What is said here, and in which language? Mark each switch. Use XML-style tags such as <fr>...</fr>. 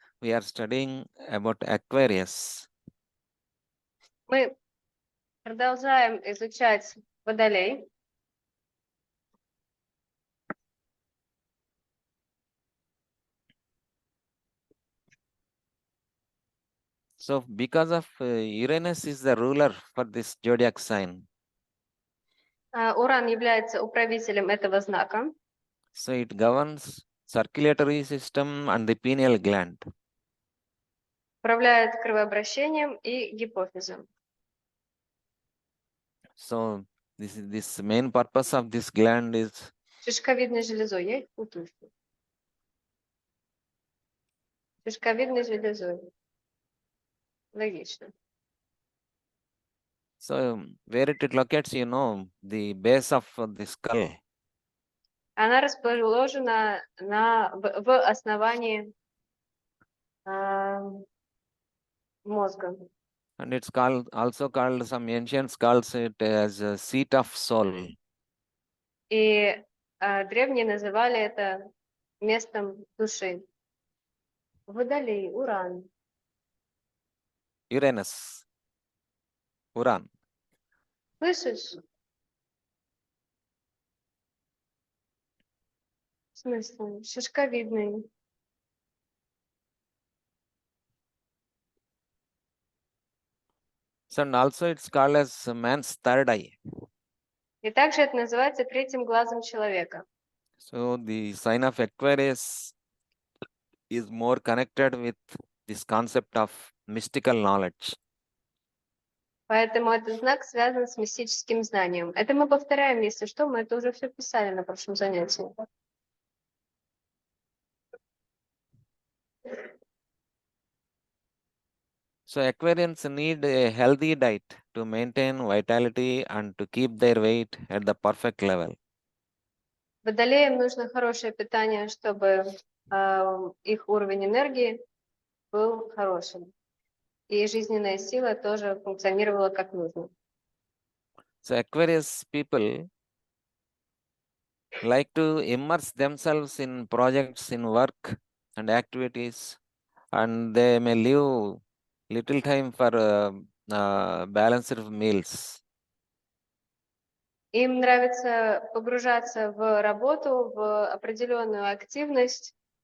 <en>We are studying about Aquarius.</en> <ru>Мы продолжаем изучать Водолей.</ru> <en>So because of Uranus is the ruler for this zodiac sign.</en> <ru>Уран является управителем этого знака.</ru> <en>So it governs circulatory system and the pineal gland.</en> <ru>Управляет кровообращением и гипофизом.</ru> <en>So this main purpose of this gland is</en> <ru>Шишковидной железой. Я их путаю. Шишковидной железой. Логично.</ru> <en>so where it locates, you know, the base of the skull.</en> <ru>Она расположена в основании мозга.</ru> <en>And it's also called, some ancient calls it as a seat of soul.</en> <ru>И древние называли это местом души. Водолей, Уран.</ru> <en>Uranus. Uran.</en> <ru>Слышишь? В смысле? Шишковидный.</ru> <en>So and also it's called as man's third eye.</en> <ru>И также это называется третьим глазом человека.</ru> <en>So the sign of Aquarius is more connected with this concept of mystical knowledge.</en> <ru>Поэтому этот знак связан с мистическим знанием. Это мы повторяем, если что, мы это уже все писали на прошлом занятии.</ru> <en>So Aquarians need a healthy diet to maintain vitality and to keep their weight at the perfect level.</en> <ru>Водолеям нужно хорошее питание, чтобы их уровень энергии был хорошим. И жизненная сила тоже функционировала как нужно.</ru> <en>So Aquarius people like to immerse themselves in projects, in work and activities, and they may leave little time for balanced meals.</en> <ru>Им нравится погружаться в работу, в определенную активность.</ru>